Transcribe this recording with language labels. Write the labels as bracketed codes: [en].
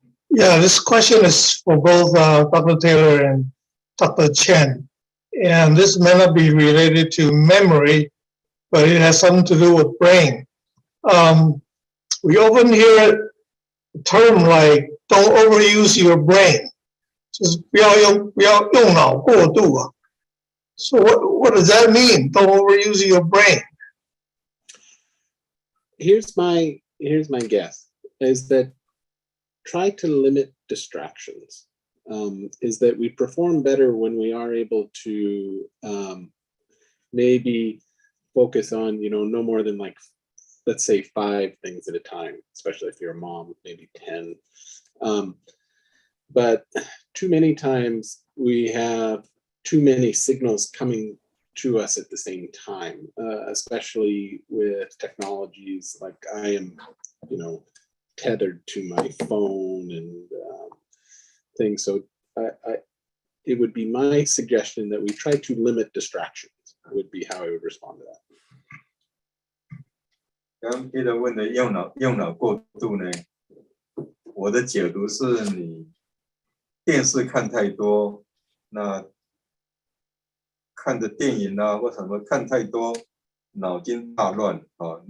[en] Yeah, this question is for both Dr. Taylor and Dr. Chen. And this may not be related to memory, but it has something to do with brain. We often hear a term like, don't overuse your brain. Just [zh] 不要用脑过度啊。 [en] So what does that mean? Don't overuse your brain. Here's my guess, is that try to limit distractions. Is that we perform better when we are able to maybe focus on, no more than let's say 5 things at a time, especially if you're a mom, maybe 10. But too many times we have too many signals coming to us at the same time, especially with technologies like I am, tethered to my phone and things. So it would be my suggestion that we try to limit distractions, would be how I would respond to that. [zh] 刚刚 Peter 问的用脑过度呢，我的解读是你电视看太多，那看的电影啊或什么看太多，脑筋大乱啊。